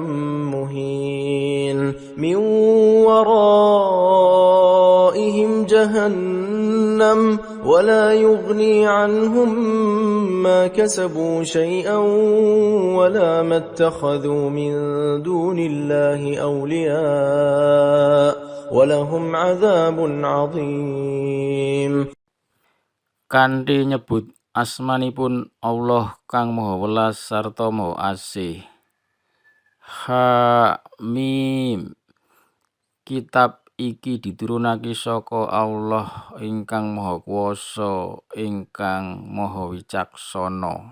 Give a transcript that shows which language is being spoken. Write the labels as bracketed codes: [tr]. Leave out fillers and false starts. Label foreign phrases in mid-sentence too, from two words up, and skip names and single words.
[ar] مهين من ورائهم جهنم ولا يغني عنهم ما كسبوا شيئا ولا ما اتخذوا من دون الله أولياء ولهم عذاب عظيم. [jv] Kanthi nyebut asmanipun Allah kang Maha Welas sarta Maha Asih. [ar] Hamim. [jv] Kitab iki diturunake saka Allah ingkang Maha Kuwasa, ingkang Maha Wicaksana.